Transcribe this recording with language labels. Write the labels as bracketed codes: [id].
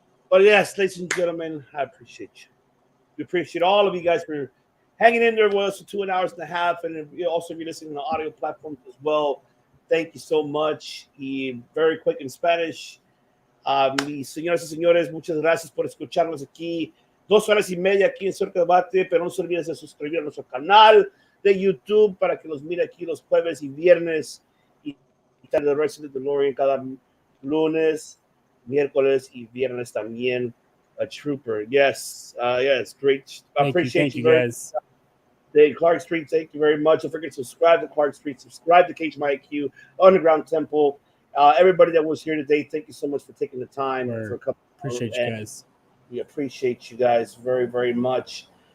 [en] But yes, ladies and gentlemen, I appreciate you. We appreciate all of you guys for hanging in there with us for 2 hours and a half. And also, if you're listening on audio platforms as well, thank you so much. Y very quick in Spanish. [es] Mis señoras y señores, muchas gracias por escucharnos aquí. 2 horas y media aquí en Cerca Debate, pero no se olviden de suscribir a nuestro canal de YouTube para que los mire aquí los jueves y viernes. Y de Wrestling Delorean cada lunes, miércoles y viernes también. [en] A trooper. Yes. Yes. Great. I appreciate you guys. Dave Clark Street, thank you very much. Don't forget to subscribe to Clark Street, subscribe to Cage My IQ, Underground Temple. Everybody that was here today, thank you so much for taking the time. For a couple appreciate you guys. We appreciate you guys very, very much.